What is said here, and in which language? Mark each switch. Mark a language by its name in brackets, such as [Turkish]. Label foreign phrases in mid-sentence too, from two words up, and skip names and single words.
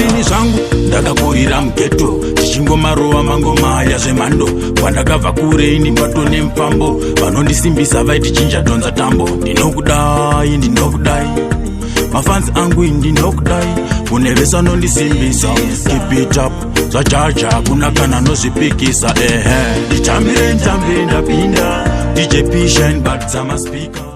[Shona] Ndini zvangu. Ndakakurira mugeto, tichingomarowa mangoma yazvemhando. Kwandakabva kure ini mbato nemupambo. Vanondisimbisa vaiti Ginger donza tambo. Ndinokudai, ndinokudai. Mafanzi angu ini ndinokudai. Kune vese vanondisimbisa. [English] Keep it up, [Shona] zvajaja, hakuna kana anozvipikisa, ehe. Nditambire, nditambire ndapinda. D J P Shine, but dzama speaker.